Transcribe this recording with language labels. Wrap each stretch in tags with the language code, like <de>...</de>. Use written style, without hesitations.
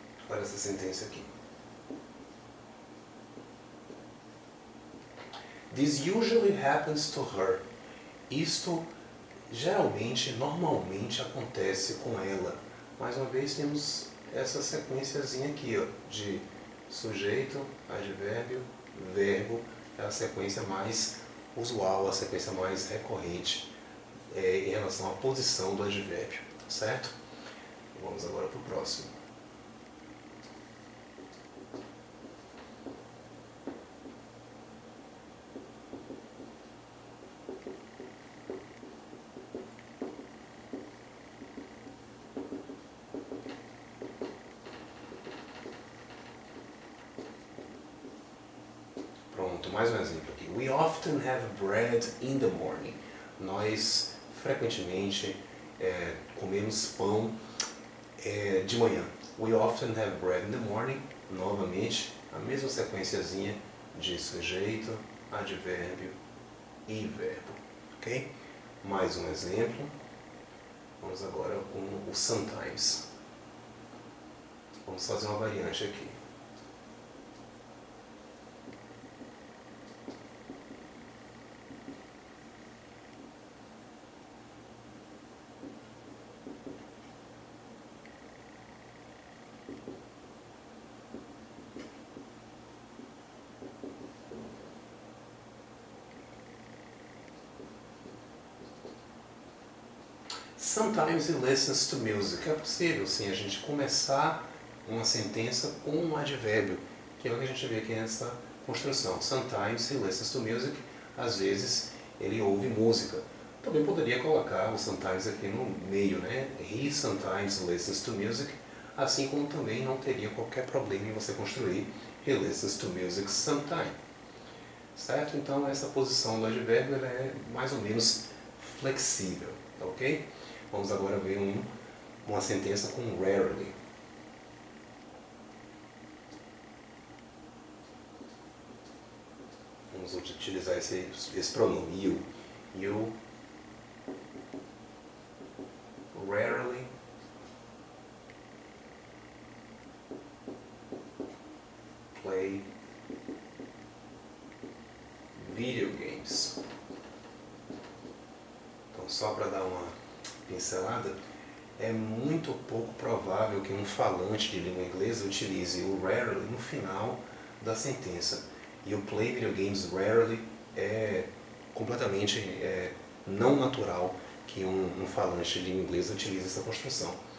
<pt>Olha essa sentença aqui.</pt> <en>This usually happens to her.</en> <pt>Isto geralmente, normalmente acontece com ela. Mais uma vez temos essa sequenciazinha aqui, ó, de sujeito, advérbio, verbo, é a sequência mais usual, a sequência mais recorrente em relação à posição do advérbio, certo? Vamos agora para o próximo. mais um exemplo aqui.</pt> <en>We often have bread in the morning.</en> <pt>Nós frequentemente comemos pão de manhã.</pt> <en>We often have bread in the morning.</en> <pt>Novamente, a mesma sequenciazinha de sujeito, advérbio e verbo. Ok? Mais um exemplo. Vamos agora com o sometimes. Vamos fazer uma variante aqui.</pt> <en>Sometimes he listens to music.</en> <pt>É possível, sim, a gente começar uma sentença com um advérbio, que é o que a gente vê aqui nessa construção.</pt> <en>Sometimes he listens to music.</en> <pt>Às vezes ele ouve música. Também poderia colocar o sometimes aqui no meio, né?</pt> <en>He sometimes listens to music.</en> <pt>Assim como também não teria qualquer problema em você construir</pt> <en>he listens to music sometime.</en> <pt>Certo? Então essa posição do advérbio ela é mais ou menos flexível, tá ok? Vamos agora ver uma sentença com rarely. Vamos utilizar esse pronome you.</pt> <en>You rarely play video games.</en> <pt>Então, só para dar uma pincelada, é muito pouco provável que um falante de língua inglesa utilize o rarely no final da sentença. E o</pt> <en>play video games rarely</en> <pt>é completamente não natural que um falante de língua inglesa utilize essa construção.</pt>